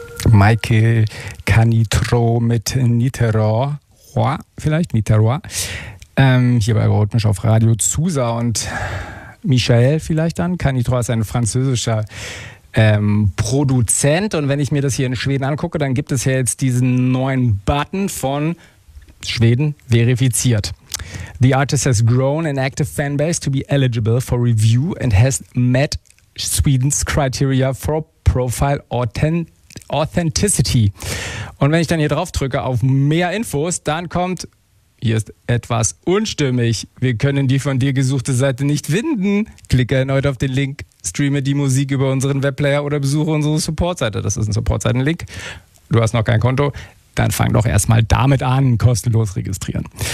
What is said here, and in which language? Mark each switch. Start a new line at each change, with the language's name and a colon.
German: Michael Canitro mit Nitero, vielleicht Nitero, hier bei Rhythmisch auf Radio Zusa und Michael vielleicht dann. Canitro ist ein französischer Produzent und wenn ich mir das hier in Schweden angucke, dann gibt es ja jetzt diesen neuen Button von Schweden verifiziert.
English: The artist has grown an active fanbase to be eligible for review and has met Sweden's criteria for profile authenticity.
German: Und wenn ich dann hier drauf drücke auf mehr Infos, dann kommt, hier ist etwas unstimmig. Wir können die von dir gesuchte Seite nicht finden. Klicke erneut auf den Link, streame die Musik über unseren Webplayer oder besuche unsere Supportseite. Das ist ein Supportseitenlink. Du hast noch kein Konto. Dann fang doch erstmal damit an, kostenlos registrieren.